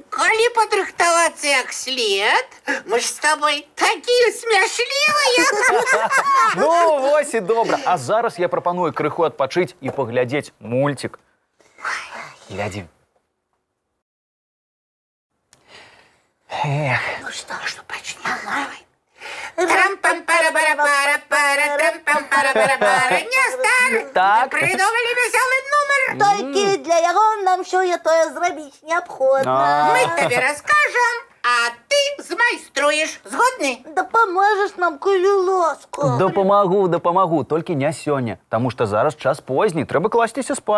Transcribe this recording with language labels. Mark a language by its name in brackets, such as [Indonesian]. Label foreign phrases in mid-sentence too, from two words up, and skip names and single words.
[Belarusian] Калі падрыхтавацца як след, мы ж з табой такія смяшлівыя. Ну, вось і добра. А зараз я прапаную крыху адпачыць і паглядзець мульцік. Глядзі. Эх. Ну што пачнем? Давай. Трам-пам-пара-бара-бара-бара, трам-пам-пара-бара-бара. Нестор, Так. придумалі весёлы нумар. Толькі для яго нам сёе-тое зрабіць неабходна. Мы табе раскажам, а ты змайструеш. Згодны? Дапаможаш нам, калі ласка. Дапамагу, толькі не сёння, таму што зараз час позні, трэба класціся спаць.